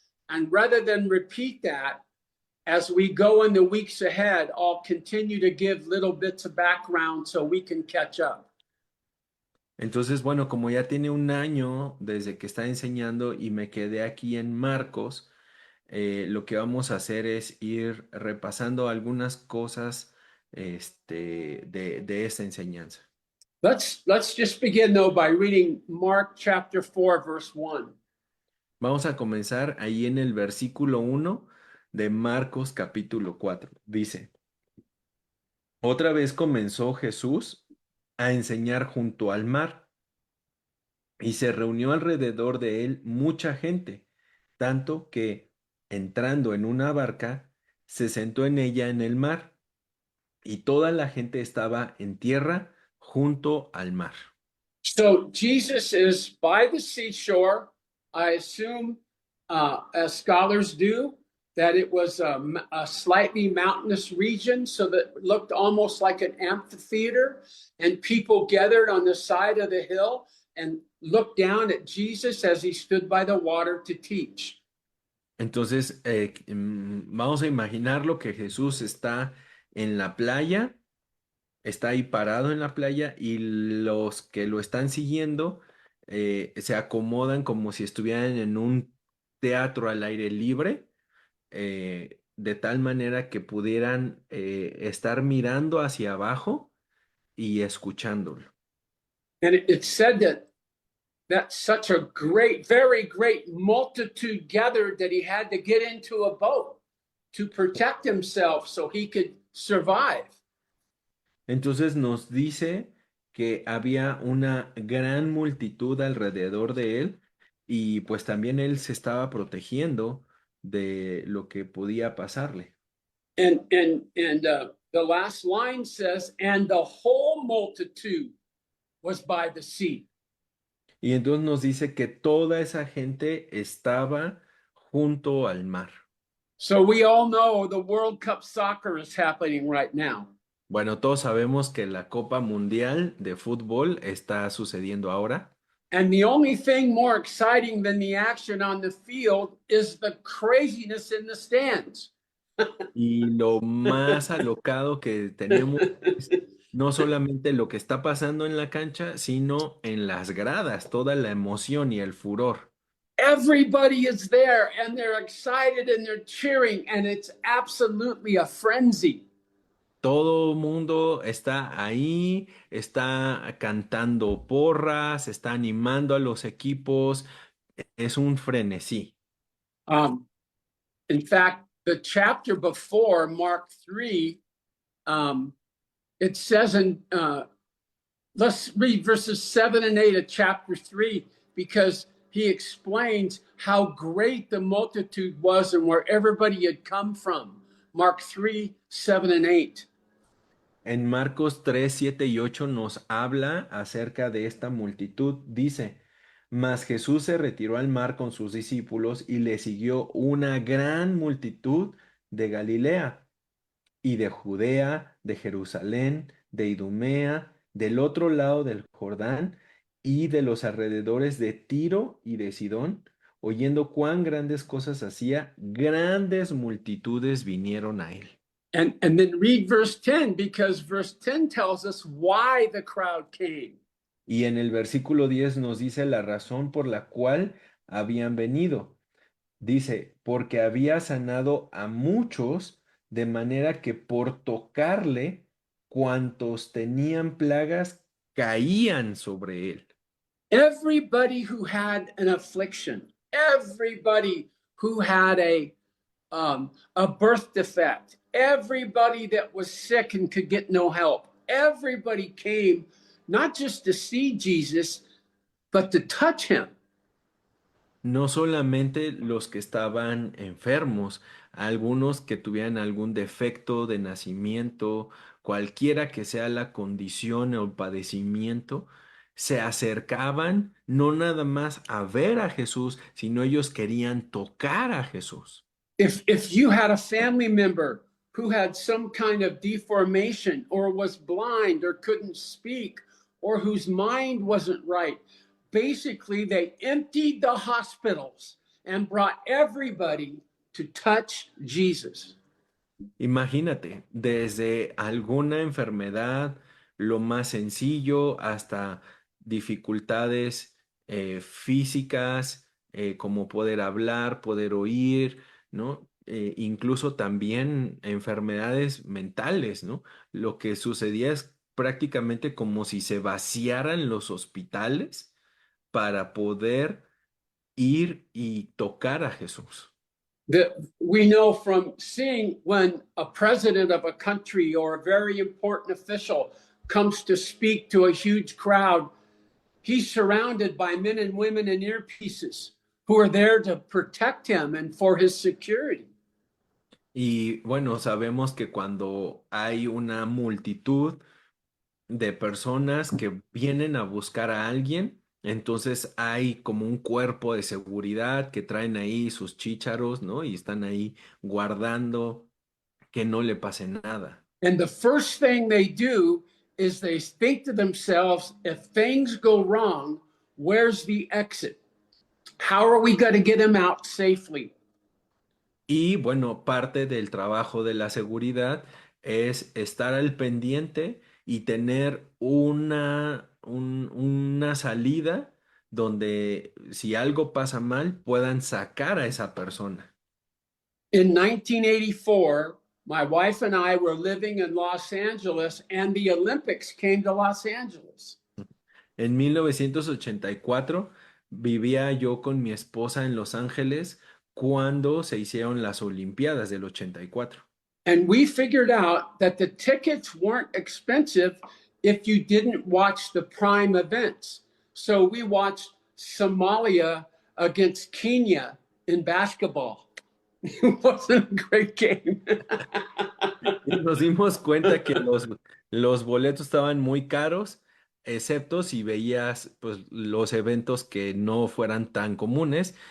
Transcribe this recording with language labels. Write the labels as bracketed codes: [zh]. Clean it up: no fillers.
[en] And rather than repeat that, as we go in the weeks ahead, I'll continue to give little bits of background so we can catch up. [es] Entonces, bueno, como ya tiene un año desde que está enseñando y me quedé aquí en Marcos, lo que vamos a hacer es ir repasando algunas cosas de esta enseñanza. [en] Let's just begin though by reading Mark chapter 4, verse 1. [es] Vamos a comenzar ahí en el versículo 1 de Marcos capítulo 4. Dice, otra vez comenzó Jesús a enseñar junto al mar y se reunió alrededor de él mucha gente, tanto que, entrando en una barca, se sentó en ella en el mar, y toda la gente estaba en tierra junto al mar. [en] So Jesus is by the seashore. I assume, as scholars do, that it was a slightly mountainous region, so that it looked almost like an amphitheater, and people gathered on the side of the hill and looked down at Jesus as he stood by the water to teach. [es] Entonces, vamos a imaginarlo que Jesús está en la playa, está ahí parado en la playa y los que lo están siguiendo se acomodan como si estuvieran en un teatro al aire libre, de tal manera que pudieran estar mirando hacia abajo y escuchándolo. [en] And it said that such a great, very great multitude gathered that he had to get into a boat to protect himself so he could survive. [es] Entonces nos dice que había una gran multitud alrededor de él y pues también él se estaba protegiendo de lo que podía pasarle. [en] And the last line says, and the whole multitude was by the sea. [es] Y entonces nos dice que toda esa gente estaba junto al mar. [en] So we all know the World Cup soccer is happening right now. [es] Bueno, todos sabemos que la Copa Mundial de Fútbol está sucediendo ahora. [en] And the only thing more exciting than the action on the field is the craziness in the stands. [es] Y lo más alocado que tenemos es no solamente lo que está pasando en la cancha, sino en las gradas, toda la emoción y el furor. [en] Everybody is there and they're excited and they're cheering, and it's absolutely a frenzy. [es] Todo el mundo está ahí, está cantando porras, está animando a los equipos. Es un frenesí. [en] Um, in fact, the chapter before, Mark 3, it says let's read verses 7 and 8 of chapter 3, because he explains how great the multitude was and where everybody had come from. Mark 3, 7 and 8. [es] En Marcos 3, 7 y 8 nos habla acerca de esta multitud. Dice, mas Jesús se retiró al mar con sus discípulos y le siguió una gran multitud de Galilea y de Judea, de Jerusalén, de Idumea, del otro lado del Jordán y de los alrededores de Tiro y de Sidón. Oyendo cuán grandes cosas hacía, grandes multitudes vinieron a él. [en] And then read verse 10, because verse 10 tells us why the crowd came. [es] Y en el versículo 10 nos dice la razón por la cual habían venido. Dice, porque había sanado a muchos, de manera que por tocarle, cuantos tenían plagas caían sobre él. [en] Everybody who had an affliction, everybody who had a birth defect, everybody that was sick and could get no help, everybody came not just to see Jesus, but to touch him. [es] No solamente los que estaban enfermos, algunos que tuvieran algún defecto de nacimiento, cualquiera que sea la condición o el padecimiento, se acercaban no nada más a ver a Jesús, sino ellos querían tocar a Jesús. [en] If you had a family member who had some kind of deformation or was blind or couldn't speak or whose mind wasn't right, basically they emptied the hospitals and brought everybody to touch Jesus. [es] Imagínate, desde alguna enfermedad, lo más sencillo, hasta dificultades físicas, como poder hablar, poder oír, ¿no? Incluso también enfermedades mentales, ¿no? Lo que sucedía es prácticamente como si se vaciaran los hospitales para poder ir y tocar a Jesús. [en] That we know from seeing when a president of a country or a very important official comes to speak to a huge crowd, he's surrounded by men and women in earpieces who are there to protect him and for his security. [es] Y bueno, sabemos que cuando hay una multitud de personas que vienen a buscar a alguien, entonces hay como un cuerpo de seguridad que traen ahí sus chícharos, ¿no? Y están ahí guardando que no le pase nada. [en] And the first thing they do is they think to themselves, if things go wrong, where's the exit? How are we going to get him out safely? [es] Y bueno, parte del trabajo de la seguridad es estar al pendiente y tener una salida donde si algo pasa mal puedan sacar a esa persona. [en] In 1984, my wife and I were living in Los Angeles, and the Olympics came to Los Angeles. [es] En 1984 vivía yo con mi esposa en Los Ángeles cuando se hicieron las Olimpiadas del 84. [en] And we figured out that the tickets weren't expensive if you didn't watch the prime events. So we watched Somalia against Kenya in basketball. It wasn't a great game. [es] Y nos dimos cuenta que los boletos estaban muy caros, excepto si veías pues, los eventos que no fueran tan comunes.